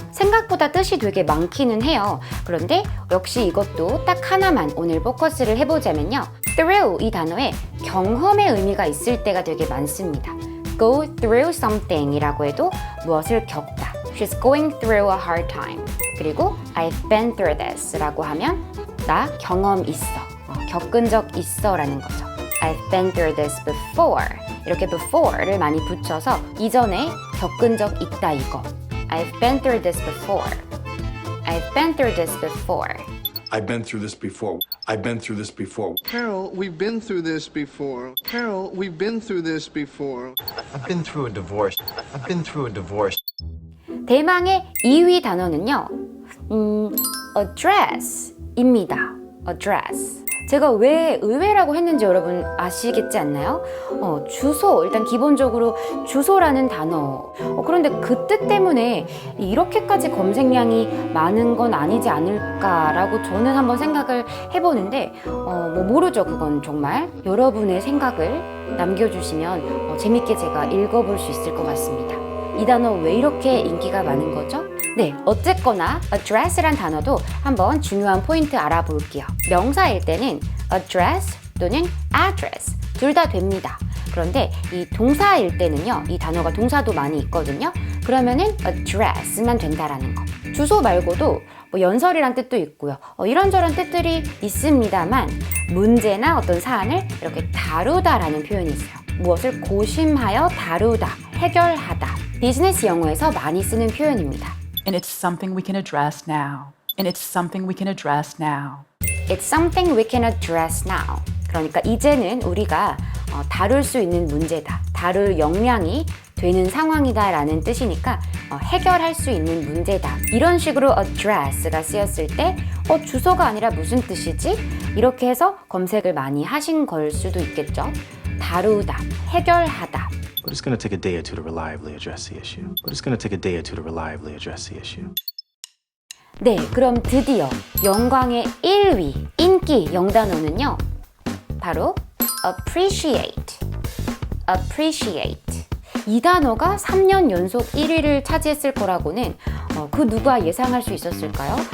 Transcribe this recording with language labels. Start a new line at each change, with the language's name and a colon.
Korean: 생각보다 뜻이 되게 많기는 해요. 그런데 역시 이것도 딱 하나만 오늘 포커스를 해보자면요. through 이 단어에 경험의 의미가 있을 때가 되게 많습니다.
English: go through something
Korean: 이라고 해도 무엇을 겪다.
English: She's going through a hard time.
Korean: 그리고
English: I've been through this
Korean: 라고 하면 나 경험 있어, 겪은 적 있어 라는 거죠.
English: I've been through this before.
Korean: 이렇게 before를 많이 붙여서 이전에 겪은 적 있다 이거.
English: I've been through this before. I've been through this before. I've been through this before. I've been through this before. Carol, we've been through this before. Carol, we've been through this before. I've been through a divorce. I've been through a divorce.
Korean: 대망의 2위 단어는요. address입니다.
English: address.
Korean: 제가 왜 의외라고 했는지 여러분 아시겠지 않나요? 주소, 일단 기본적으로 주소라는 단어. 그런데 그 뜻 때문에 이렇게까지 검색량이 많은 건 아니지 않을까라고 저는 한번 생각을 해보는데, 모르죠, 그건 정말. 여러분의 생각을 남겨주시면 재밌게 제가 읽어볼 수 있을 것 같습니다. 이 단어 왜 이렇게 인기가 많은 거죠? 네, 어쨌거나 address란 단어도 한번 중요한 포인트 알아볼게요. 명사일 때는 address 또는 address 둘 다 됩니다. 그런데 이 동사일 때는요, 이 단어가 동사도 많이 있거든요. 그러면은 address만 된다라는 거. 주소 말고도 연설이란 뜻도 있고요. 이런저런 뜻들이 있습니다만 문제나 어떤 사안을 이렇게 다루다라는 표현이 있어요. 무엇을 고심하여 다루다, 해결하다. 비즈니스 영어에서 많이 쓰는 표현입니다.
English: And it's something we can address now. And it's something we can address now. It's something we can address now.
Korean: 그러니까 이제는 우리가 다룰 수 있는 문제다. 다룰 역량이 되는 상황이다 라는 뜻이니까 해결할 수 있는 문제다. 이런 식으로 address가 쓰였을 때 주소가 아니라 무슨 뜻이지? 이렇게 해서 검색을 많이 하신 걸 수도 있겠죠. 다루다, 해결하다.
English: But it's going to take a day or two to reliably address the issue. But it's going to take a day or two to reliably address the issue.
Korean: 네, 그럼 드디어 영광의 1위 인기 영단어는요. 바로 appreciate.
English: appreciate.
Korean: 이 단어가 3년 연속 1위를 차지했을 거라고는 그 누가 예상할 수 있었을까요?